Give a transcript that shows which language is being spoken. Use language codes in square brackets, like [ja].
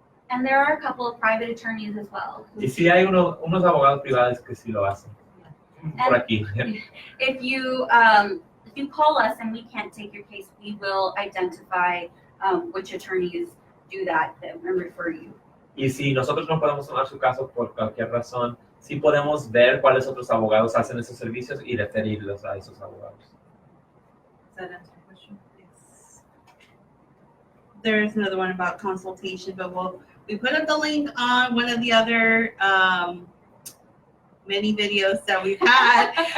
[en] And there are a couple of private attorneys as well. [es] Y sí hay unos abogados privados que sí lo hacen. Por aquí. [en] If you call us and we can't take your case, we will identify which attorneys do that and refer you. [es] Y si nosotros no podemos tomar su caso por cualquier razón, sí podemos ver cuáles otros abogados hacen esos servicios y referirlos a esos abogados. [en] Does that answer your question? Yes. There's another one about consultation, but we put up the link on one of the other many videos that we've had.